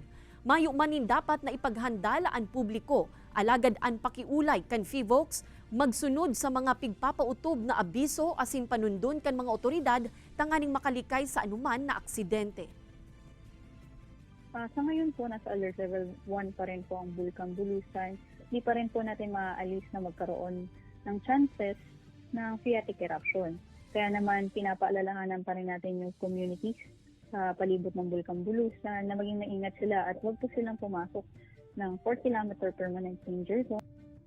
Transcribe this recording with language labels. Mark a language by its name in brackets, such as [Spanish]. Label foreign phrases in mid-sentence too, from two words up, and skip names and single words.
[Bikol] Mayo manin dapat na ipaghandala ang publiko, alagad ang pakiulay kan FIVOX, magsunod sa mga pigpapautob na abiso asin panundon kan mga otoridad tanganing makalikay sa anuman na aksidente. [Filipino] Sa ngayon po, nasa alert level 1 pa rin po ang Bulkang Bulusan. Di pa rin po natin maaalis na magkaroon ng chances ng [English] phreatic eruption. [Filipino] Kaya naman pinapaalalahanan pa rin natin yung communities sa palibot ng Bulkang Bulusan na maging maingat sila at huwag po silang pumasok ng 4 km [English] permanent danger zone.